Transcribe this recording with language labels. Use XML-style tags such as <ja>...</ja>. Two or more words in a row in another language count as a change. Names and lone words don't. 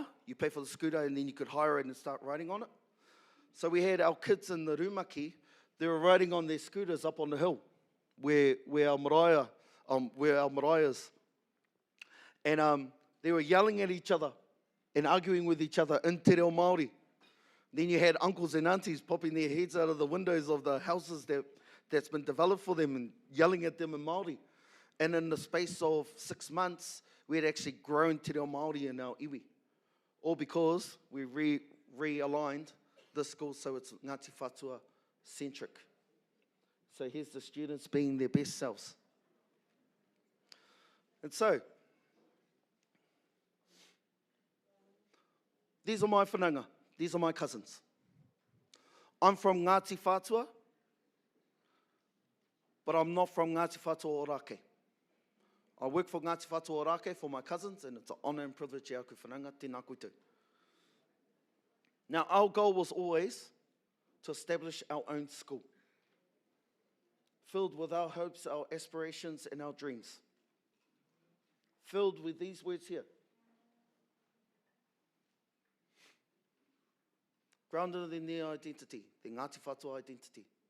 <en>You pay for the scooter and then you could hire it and start riding on it. So we had our kids in the rumaki, they were riding on their scooters up on the hill, where our marae is. And they were yelling at each other and arguing with each other in</en> <mi>te reo Māori.</mi> <en>Then you had uncles and aunties popping their heads out of the windows of the houses that's been developed for them and yelling at them in Māori. And in the space of 6 months, we had actually grown</en> <mi>te reo Māori</mi> <en>in our iwi. All because we realigned the school so it's Ngāti Whātua centric. So here's the students being their best selves. And so, these are my whananga. These are my cousins. I'm from Ngāti Whātua, but I'm not from Ngāti Whātua Ōrākei. I work for Ngāti Whātua Ōrākei for my cousins, and it's an honour and privilege</en> <mi>e aku whananga, tēnā koutou.</mi> <en>Now, our goal was always to establish our own school, filled with our hopes, our aspirations, and our dreams. Filled with these words here. Grounded in their identity, their Ngāti Whātua identity.</en>